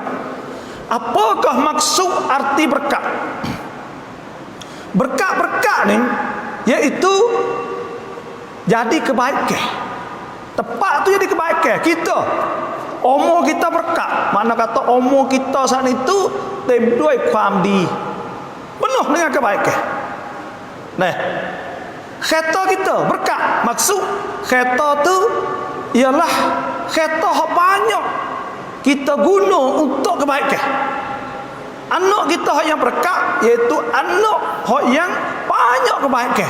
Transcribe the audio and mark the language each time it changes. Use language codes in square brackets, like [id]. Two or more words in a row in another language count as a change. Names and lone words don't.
[ms] Apakah maksud arti berkat? Berkat-berkat ni iaitu jadi kebaikan. Tepat tu jadi kebaikan. Kita umur kita berkat. Mana kata umur kita saat itu [th] ต็มด้วยความดี [ms] penuh dengan kebaikan. Nah, kereta kita berkat. Maksud kereta tu ialah kereta yang banyak kita guna untuk kebaikan. Anak kita yang berkat iaitu anak yang banyak kebaikan.